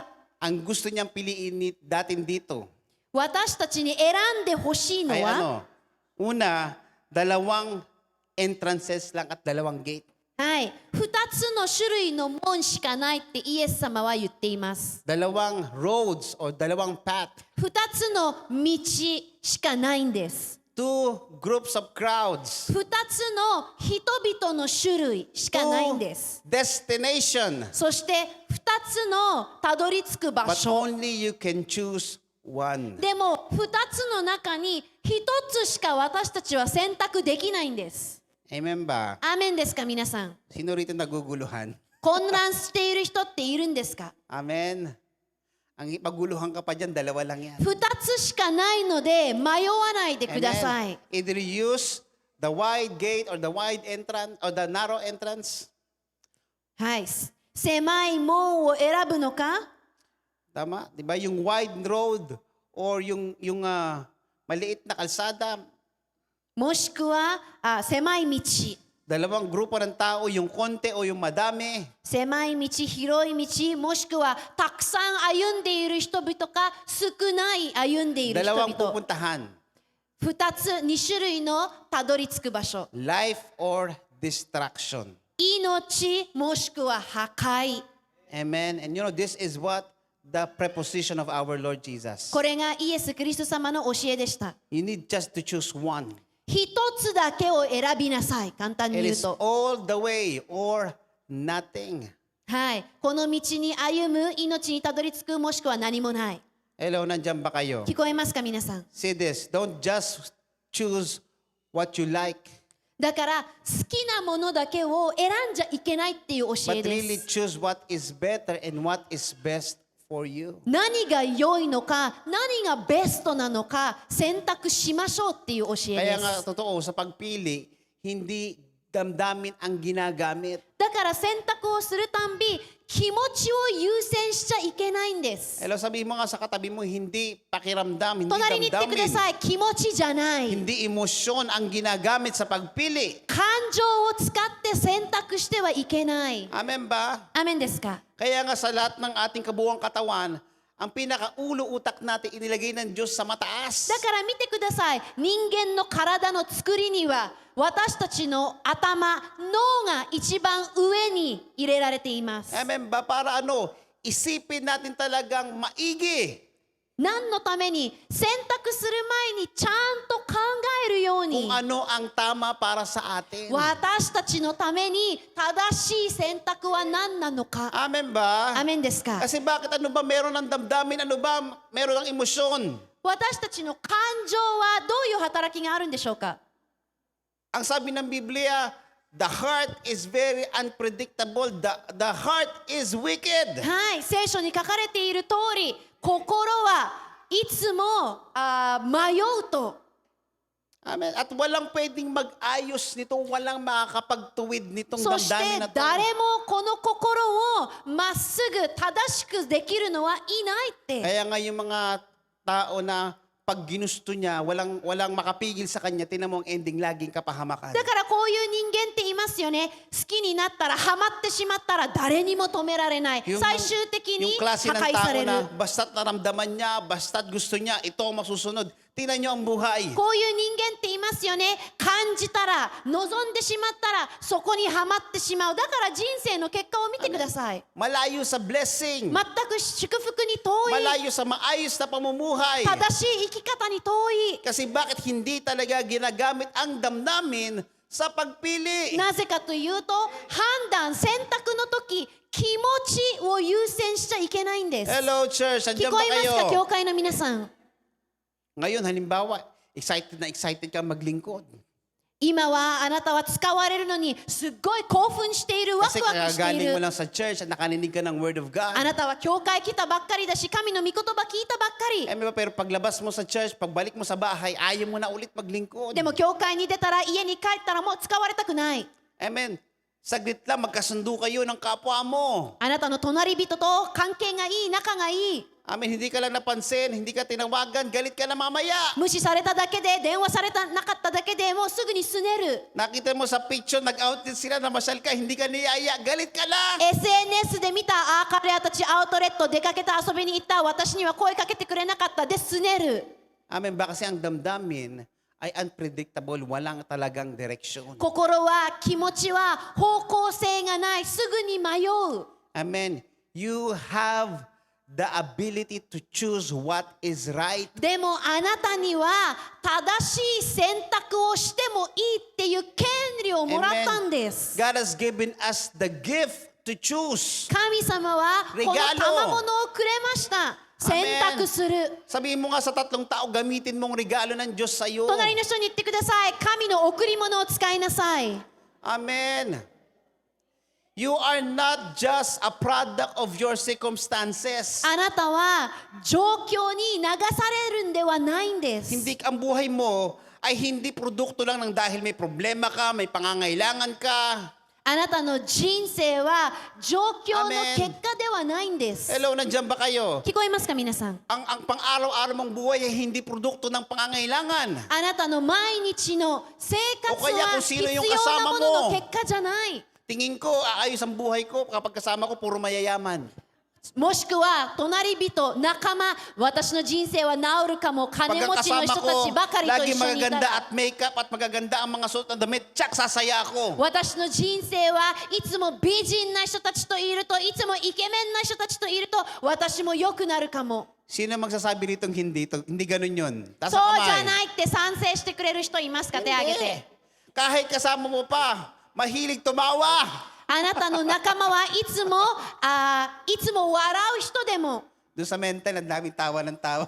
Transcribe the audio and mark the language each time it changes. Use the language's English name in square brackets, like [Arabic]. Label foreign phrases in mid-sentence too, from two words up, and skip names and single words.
[Filipino] ang gusto niyang piliin datin dito [Japanese] 私たちに選んでほしいの [Filipino] ay [Japanese] は、 [Filipino] una, dalawang entrances lang at 2 gate. [Japanese] はい、2つの種類の門しかないってイエス様は言っています。 [English] 2 roads or 2 path. [Japanese] 2 つの道しかないんです。 [English] 2 groups of crowds. [Japanese] 2つの人々の種類しかないんです。 [English] Destination. [Japanese] そして2つのたどり着く場 [English] But [Japanese] 所。 [English] only you can choose one. [Japanese] でも2つの中に1つしか私たちは選択できないんです。 [Filipino] Amen ba? [Japanese] アーメンですか皆さん。 [Filipino] Sino rito naguguluhan? [Japanese] 混乱している人っているんですか？ [Filipino] Amen. Ang paguluhan ka pa dyan, 2 lang yan. [Japanese] 2 つしかないので迷わないでください。 [English] Either you use the wide gate or the wide entrance or the narrow entrance. [Japanese] はい。狭い門を選ぶのか？ [Filipino] Tama? Di ba? Yung [English] wide road or [Filipino] yung maliit na kalsada. [Japanese] もしくは狭い道。 [Filipino] 2 grupo ng tao, yung konti o yung madami. [Japanese] 狭い道、広い道、もしくはたくさん歩んでいる人々か少ない歩んでいる人 2 々。 [Filipino] pupuntahan. [Japanese] 2つ、2種類のたどり着く場所。 [English] Life or distraction. [Japanese] 命もしくは破壊。 [English] Amen. And you know, this is what the preposition of our Lord Jesus. [Japanese] これがイエス・キリスト様の教えでした。 [English] You need just to choose one. [Japanese] 一つだけを選びなさい。簡単に [English] It [Japanese] 言う [English] is [Japanese] と。 [English] all the way or nothing. [Japanese] はい。この道に歩む、命にたどり着く、もしくは何もない。 [Filipino] Hello, nandyan ba kayo? [Japanese] 聞こえますか皆さん。 [English] See this. Don't just choose what you like, [Japanese] だから好きなものだけを選んじゃいけないっていう教 [English] but [Japanese] えで [English] really [Japanese] す。 [English] choose what is better and what is best for you. [Japanese] 何が良いのか、何がベストなのか選択しましょうっていう教え [Filipino] Kaya [Japanese] で [Filipino] nga, [Japanese] す。 [Filipino] totoo, sa pagpili, hindi damdamin ang ginagamit. [Japanese] だから選択をするたんび気持ちを優先しちゃいけないんです。 [Filipino] Hello, sabihin mo nga sa katabi mo, hindi pakiramdam, hindi [Japanese] 隣に言ってくだ [Filipino] damdamin. [Japanese] さい。気持ちじゃない。 [Filipino] Hindi emosyon ang ginagamit sa pagpili. [Japanese] 感情を使って選択してはいけない。 [Filipino] Amen ba? [Japanese] アメンですか？ [Filipino] Kaya nga sa lahat ng ating kabuuang katawan, ang pinakaulo utak natin inilagay ng Diyos sa mataas. [Japanese] だから見てください。人間の体の作りには私たちの頭、脳が一番上に入れられています。 [Filipino] Amen ba? Para isipin natin talagang maigi [Japanese] 何のために選択する前にちゃんと考えるように [Filipino] kung ano ang tama para sa atin. [Japanese] 私たちのために正しい選択は何なのか。 [Filipino] Amen ba? [Japanese] アメンですか？ [Filipino] Kasi bakit ano ba meron ng damdamin? Ano ba meron ng emosyon? [Japanese] 私たちの感情はどういう働きがあるんでしょうか？ [Filipino] Ang sabi ng Biblia, [English] the heart is very unpredictable. The heart is wicked. [Japanese] はい、聖書に書かれている通り、心はいつも迷うと。 [Filipino] Amen. At walang pwedeng mag-ayos nito, walang makakapagtuwid nitong [Japanese] そして [Filipino] damdamin na to. [Japanese] 誰もこの心をまっすぐ正しくできるのはいないって。 [Filipino] Kaya nga yung mga tao na pag ginusto niya, walang makapigil sa kanya, tinan mo ang ending, laging kapahamakan. [Japanese] だからこういう人間っていますよね。好きになったらハマってしまったら誰にも止められない。最終的に [Filipino] yung klase [Japanese] 破 [Filipino] ng [Japanese] 壊さ [Filipino] tao [Japanese] れる。 [Filipino] na basta't naramdaman niya, basta't gusto niya, ito ang masusunod. Tingnan niyo ang buhay. [Japanese] こういう人間っていますよね。感じたら、望んでしまったら、そこにはまってしまう。だから人生の結果を見てください。 [Filipino] Malayo sa blessing. [Japanese] 全く祝福に遠い。 [Filipino] Malayo sa maayos na pamumuhay. [Japanese] 正しい生き方に遠い。 [Filipino] Kasi bakit hindi talaga ginagamit ang damdamin sa pagpili? [Japanese] なぜかというと、判断、選択の時、気持ちを優先しちゃいけないんです。 [English] Hello, church. [Japanese] 聞 [Filipino] Andiyan [Japanese] こ [Filipino] ba [Japanese] えますか、 [Filipino] kayo? [Japanese] 教会の皆さん。 [Filipino] Ngayon, halimbawa, excited ka maglingkod. [Japanese] 今はあなたは使われるのにすっごい興奮している、ワ [Filipino] Kasi [Japanese] クワクしてい [Filipino] kagaling mo [Japanese] る。 [Filipino] lang sa church at nakaninig ka ng [English] Word of God. [Japanese] あなたは教会来たばっかりだし、神の御言葉聞いたばっかり。 [Filipino] Pero paglabas mo sa church, pagbalik mo sa bahay, ayaw mo na ulit maglingkod. [Japanese] でも教会に出たら家に帰ったらもう使われたくない。 [Filipino] Amen. Saglit lang, magkasundo kayo ng kapwa mo. [Japanese] あなたの隣人と関係がいい、仲がいい。 [Filipino] Amen. Hindi ka lang napansin, hindi ka tinawagan, galit ka na mamaya. [Japanese] 無視されただけで、電話されたなかっただけでもうすぐにすねる。 [Filipino] Nakita mo sa picture, nag-outfit sila, namasyal ka, hindi ka niyaya, galit ka na. [Japanese] SNS で見た、ああ、彼らたちアウトレット出かけた、遊びに行った、私には声かけてくれなかったですねる。 [Filipino] Amen ba? Kasi ang damdamin ay unpredictable, walang talagang direksyon. [Japanese] 心は、気持ちは方向性がない。すぐに迷う。 [English] Amen. You have the ability to choose what is right. [Japanese] でもあなたには正しい選択をしてもいいっていう権利をもらったんです。 [English] God has given us the gift to choose. [Japanese] 神様はこの賜物をくれました。選択する。 [Filipino] Sabihin mo nga sa tatlong tao, gamitin mong regalo ng Diyos sa iyo. [Japanese] 隣の人に言ってください。神の贈り物を使いなさい。 [English] Amen. You are not just a product of your circumstances. [Japanese] あなたは状況に流されるんではないんです。 [Filipino] Hindi ang buhay mo ay hindi produkto lang ng dahil may problema ka, may pangangailangan ka. [Japanese] あなたの人生は状況の結果ではないんです。 [Filipino] Hello, nandiyan ba kayo? [Japanese] 聞こえますか皆さん。 [Filipino] Ang pang-araw-araw mong buhay ay hindi produkto ng pangangailangan. [Japanese] あなたの毎日の生活 [Filipino] おkaya [Japanese] は [Filipino] kung [Japanese] 必 [Filipino] sino [Japanese] 要 [Filipino] yung [Japanese] な [Filipino] kasama [Japanese] ものの [Filipino] mo. [Japanese] 結果じゃない。 [Filipino] Tingin ko, aayos ang buhay ko kapag kasama ko puro mayayaman. [Japanese] もしくは隣人、仲間、私の人生は治るかも、金 [Filipino] Pag [Japanese] 持ちの [Filipino] kasama [Japanese] 人たち [Filipino] ko, [Japanese] ばかりと [Filipino] lagi [Japanese] 一緒にいた [Filipino] magaganda [Japanese] ら、 [Filipino] at makeup at magaganda ang mga suot na damit, tsak, sasaya ako. [Japanese] 私の人生はいつも美人な人たちといると、いつもイケメンな人たちといると、私も良くなるかも。 [Filipino] Sino magsasabi rito hindi ganun yun? [Japanese] そう [Filipino] Taas [Japanese] じ [Filipino] ang [Japanese] ゃ [Filipino] kamay. [Japanese] ないって賛成してくれる人いますか？手挙げ [Filipino] Hindi. [Japanese] て。 [Filipino] Kahit kasama mo pa, mahilig tumawa. [Japanese] あなたの仲間はいつも笑う人でも、 [Filipino] Doon sa mental, ang daming tawa ng tawa.